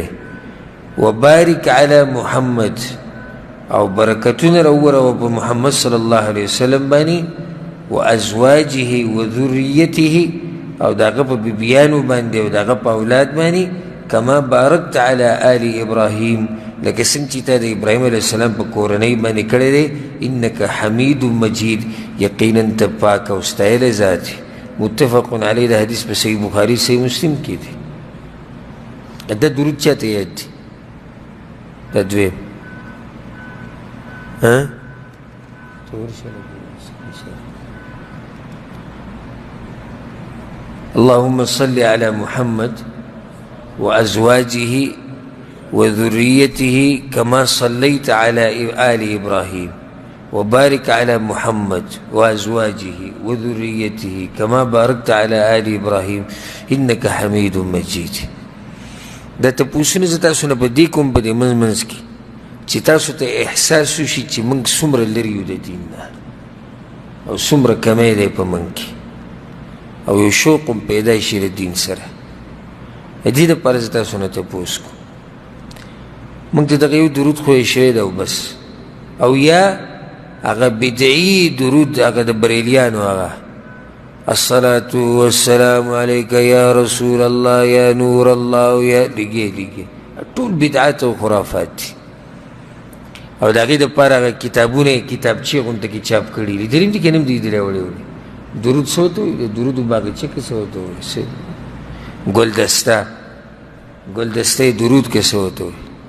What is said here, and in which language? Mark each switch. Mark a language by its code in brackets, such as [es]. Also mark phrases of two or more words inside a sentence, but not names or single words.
[ar] وبارک علی محمد، [ps] او برکتونه راووروه په محمد [ar] صلی الله علیه وسلم [ps] باندې، [ar] وازواجه وذریته، [ps] او داغه په بیبیانو باندې او داغه په اولاد باندې، [ar] کما بارکت علی آل ابراهیم، [ps] لکه څنګه چې تا د ابراهیم [ar] علیه السلام [ps] په کورنۍ باندې کړی دی. [ar] انک حمید مجید، [ps] یقینا ته پاک او ستایلی ذات. [ar] متفق علیه، [ps] د حدیث په صحیح بخاري صحیح مسلم کې دی. دا درود چاته یاد دی؟ [ar] دا دویم اللهم صل على محمد وأزواجه وذريته كما صليت على آل إبراهيم، وبارك على محمد وأزواجه وذريته كما باركت على آل إبراهيم إنك حميد مجيد. [ps] دا تپوسونه زه تاسو نه په دې کوم په دې منځ کې چې تاسو ته احساس وشي چې موږ څومره لرې یو د دین نه او څومره کمی دی په موږ کې، او یو شوق هم پیدا شي د دین سره. د دې دپاره زه تاسو نه تپوس کوم. موږ ته دغه یو درود خوښ شوی دی او بس، او یا هغه بدعي درود هغه د بریلیانو هغه [ar] الصلاة والسلام عليك يا رسول الله يا نور الله [ps] يا لګي ټول بدعات او خرافات دي. او د هغې دپاره هغه کتابونه کتابچې غونته کې چاپ کړي دي، دریم دي که نه هم دي راوړی وړي. درود څه ورته وایي؟ د درودو باغچې کې څه ورته وایي؟ ګلدسته درود کې څه ورته وایي؟